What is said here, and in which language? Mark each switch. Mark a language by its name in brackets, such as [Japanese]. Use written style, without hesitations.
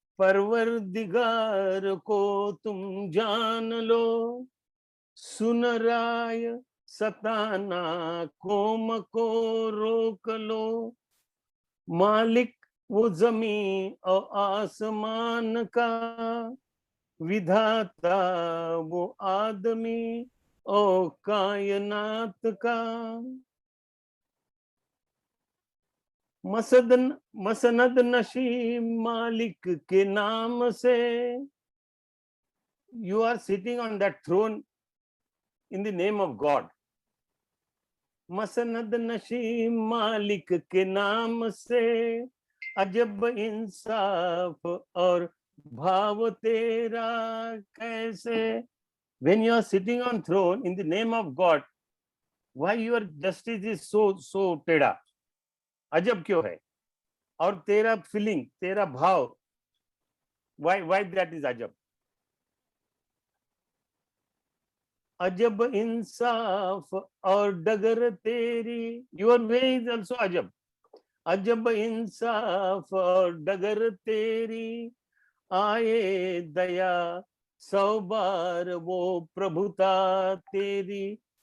[Hindi] परवरदिगार को तुम जान लो, सुन राय सताना कौम को रोक लो। मालिक वो जमीन और आसमान का, विधाता वो आदमी और कायनात का। मसनद नशी मालिक के नाम से, [English] you are sitting on that throne in the name of God. [Hindi] मसनद नशी मालिक के नाम से, अजब इंसाफ और भाव तेरा कैसे। [English] When you are sitting on throne in the name of God, why your justice is so [Hindi] टेढ़ा, अजब क्यों है? और तेरा फीलिंग, तेरा भाव, [English] why that is [Hindi] अजब। अजब इंसाफ और डगर तेरी, [English] your way is also [Hindi] अजब। अजब इंसाफ और डगर तेरी, आए दया सौ बार वो प्रभुता तेरी।